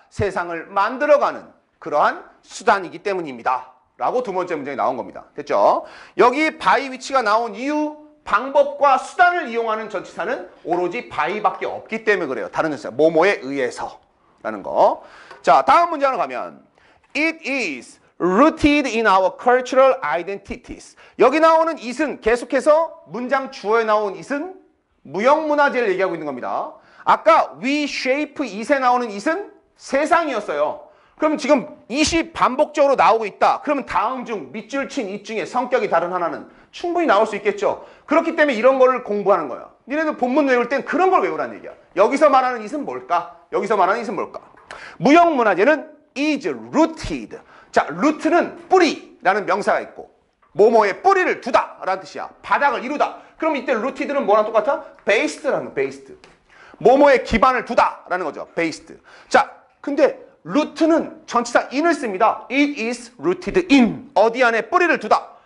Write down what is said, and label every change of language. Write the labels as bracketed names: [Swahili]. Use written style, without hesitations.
[Korean] 세상을 만들어가는 그러한 수단이기 때문입니다. 라고 두 번째 문장이 나온 겁니다. 됐죠? 여기 by which가 나온 이유 방법과 수단을 이용하는 전치사는 오로지 by밖에 없기 때문에 그래요. 다른 전치사 뭐뭐에 의해서 라는 거. 자, 다음 문장으로 가면 [English] It is rooted in our cultural identities. [Korean] 여기 나오는 it은 계속해서 문장 주어에 나온 it은 무형문화재를 얘기하고 있는 겁니다. 아까 [English] we shape it [Korean] 에 나오는 it은 세상이었어요. 그럼 지금 it이 반복적으로 나오고 있다. 그러면 다음 중 밑줄 친 it 중에 성격이 다른 하나는 충분히 나올 수 있겠죠. 그렇기 때문에 이런 거를 공부하는 거예요. 니네들 본문 외울 땐 그런 걸 외우라는 얘기야. 여기서 말하는 it은 뭘까? 여기서 말하는 it은 뭘까? 무형문화재는 [English] is rooted. [Korean] 자, root는 뿌리라는 명사가 있고 뭐뭐에 뿌리를 두다 라는 뜻이야. 바닥을 이루다. 그럼 이때 rooted는 뭐랑 똑같아? based라는 거, based. 뭐뭐에 기반을 두다 라는 거죠. [English] based. [Korean] 자, 근데 root는 전치사 in을 씁니다. [English] It is rooted in. [Korean] 어디 안에 뿌리를 두다.